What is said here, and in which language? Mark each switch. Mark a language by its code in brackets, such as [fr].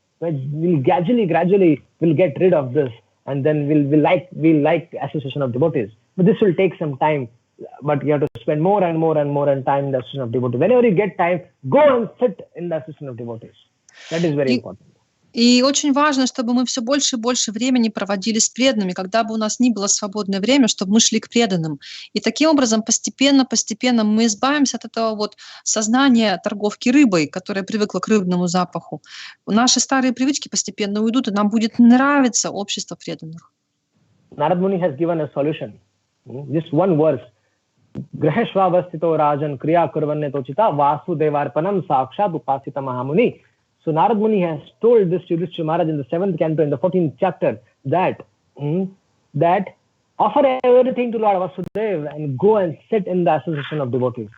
[en] We'll gradually will get rid of this, and then we'll like association of devotees. But this will take some time. But you have to spend more and more time in the association of devotees. Whenever you get time, go and sit in the association of devotees. That is very important. [ru] И очень важно, чтобы мы все больше и больше времени проводили с преданными, когда бы у нас ни было свободное время, чтобы мы шли к преданным. И таким образом постепенно мы избавимся от этого вот сознания торговки рыбой, которая привыкла к рыбному запаху. Наши старые привычки постепенно уйдут, и нам будет нравиться общество преданных. [en] Narad Muni has given a solution. Just one verse. [sa] Graheshvavastito rajan kriya kurvanne tochita vasudevarpanam sakshat upasita mahamuni. [en] So Narad Muni has told this to Yudhishthira Maharaj in the 7th canto, in the 14th chapter, that offer everything to Lord Vasudeva and go and sit in the association of devotees.